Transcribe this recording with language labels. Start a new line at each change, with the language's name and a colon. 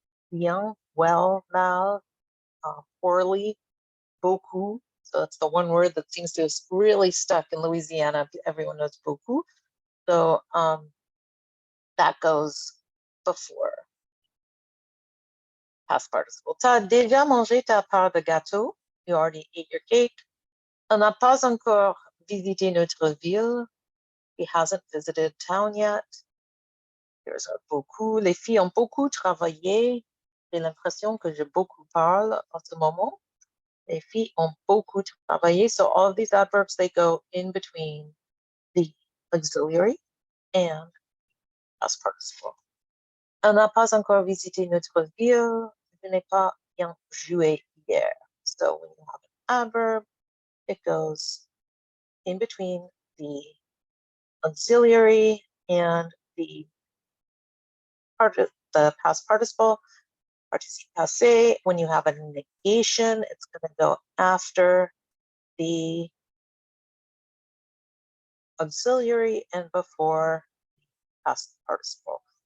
English: Bien, well, mal, poorly, beaucoup. So it's the one word that seems to have really stuck in Louisiana. Everyone knows beaucoup. So that goes before past participle.
French: T'as déjà mangé ta part de gâteau?
English: You already ate your cake.
French: On n'a pas encore visité notre ville.
English: He hasn't visited town yet. There's a beaucoup.
French: Les filles ont beaucoup travaillé. J'ai l'impression que je beaucoup parle en ce moment. Les filles ont beaucoup travaillé.
English: So all of these adverbs, they go in between the auxiliary and past participle.
French: On n'a pas encore visité notre ville. Je n'ai pas bien joué hier.
English: So when you have an adverb, it goes in between the auxiliary and the past participle. Participe passé. When you have a negation, it's going to go after the auxiliary and before past participle.